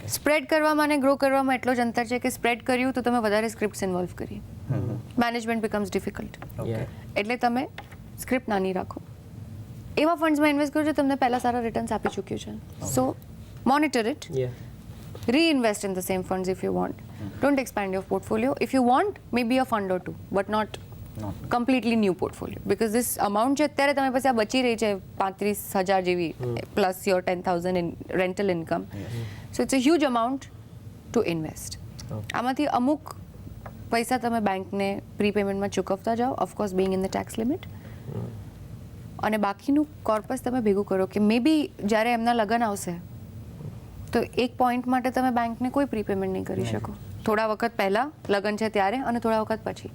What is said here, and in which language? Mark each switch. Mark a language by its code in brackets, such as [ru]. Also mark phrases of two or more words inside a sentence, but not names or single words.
[gu] સ્પ્રેડ કરવામાં અને ગ્રો કરવામાં એટલો જ અંતર છે કે સ્પ્રેડ કર્યું તો તમે વધારે સ્ક્રિપ્ટ્સ ઇન્વોલ્વ કરી [en] management becomes difficult [gu] ઓકે એટલે તમે સ્ક્રિપ્ટ નાની રાખો એવા ફંડ્સમાં ઇન્વેસ્ટ કરો જે તમને પહેલાં સારા રિટર્ન્સ આપી ચૂક્યું છે [en] so monitor it [gu] યા [en] reinvest in the same funds if you want. Don't expand your portfolio. If you want, maybe a fund or two, but not નોટ completely new portfolio. Because this amount [gu] જે અત્યારે તમારી પાસે આ બચી રહી છે 35,000 જેવી [en] plus your 10,000 in rental income. So it's a huge amount to invest. [gu] આમાંથી અમુક પૈસા તમે બેંકને પ્રીપેમેન્ટમાં ચૂકવતા જાઓ [en] of course being in the tax limit [gu] અને બાકીનું કોર્પસ તમે ભેગું કરો કે [en] may be [gu] જ્યારે એમના લગ્ન આવશે તો એક પોઈન્ટ માટે તમે બેંકને કોઈ પ્રીપેમેન્ટ નહીં કરી શકો થોડા વખત પહેલાં લગ્ન છે ત્યારે અને થોડા વખત પછી